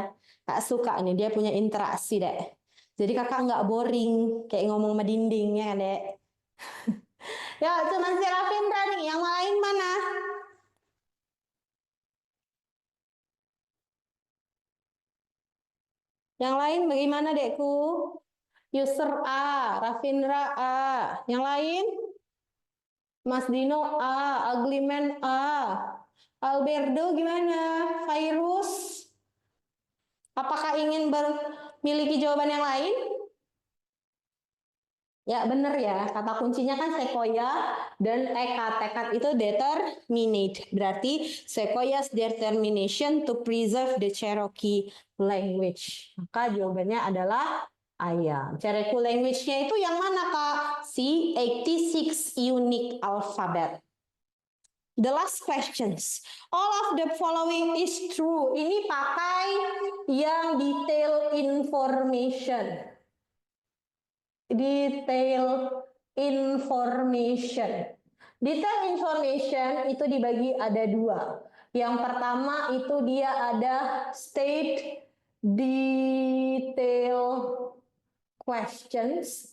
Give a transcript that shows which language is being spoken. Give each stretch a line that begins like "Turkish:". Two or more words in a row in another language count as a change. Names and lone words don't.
Indonesian: Kak suka nih, dia punya interaksi, Dek. Jadi kakak nggak boring, kayak ngomong sama dinding ya, Dek. Ya, cuman si Rafindra nih, yang lain mana? Yang lain bagaimana, Dekku? User A, Rafindra A. Yang lain? Mas Dino A, Agliman A. Alberdo gimana? Virus? Apakah ingin memiliki jawaban yang lain? Ya benar ya, kata kuncinya kan sequoia dan tekad itu determinate.
English: Berarti sequoia's determination to preserve the Cherokee language.
Indonesian: Maka jawabannya adalah ayam.
English: Cherokee language-
Indonesian: nya itu yang mana Kak?
English: Si 86 unique alphabet. The last questions. All of the following is true.
Indonesian: Ini pakai yang
English: detail information. Detail information. Detail information
Indonesian: itu dibagi ada dua. Yang pertama itu dia ada
English: state detail questions.